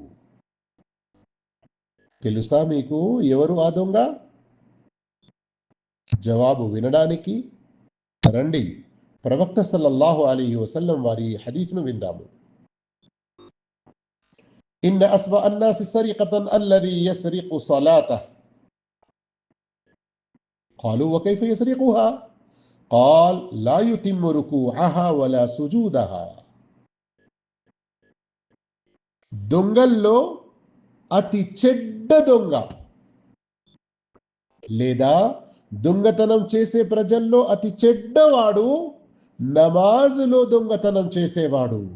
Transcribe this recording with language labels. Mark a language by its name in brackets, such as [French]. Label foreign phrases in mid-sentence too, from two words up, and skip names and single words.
[Telugu] తెలుసా మీకు ఎవరు ఆ దొంగ? జవాబు వినడానికి రండి, ప్రవక్త [Arabic] صلى الله عليه وسلم [Telugu] వారి హదీస్ను విందాము. [Arabic] إن أسوأ الناس سرقة الذي يسرق صلاته. قالوا وكيف يسرقها؟ قال لا يتم ركوعها ولا سجودها. [Telugu] దొంగల్లో అతి చెడ్డ దొంగ లేదా దొంగతనం చేసే ప్రజల్లో అతి చెడ్డవాడు నమాజులో దొంగతనం చేసేవాడు.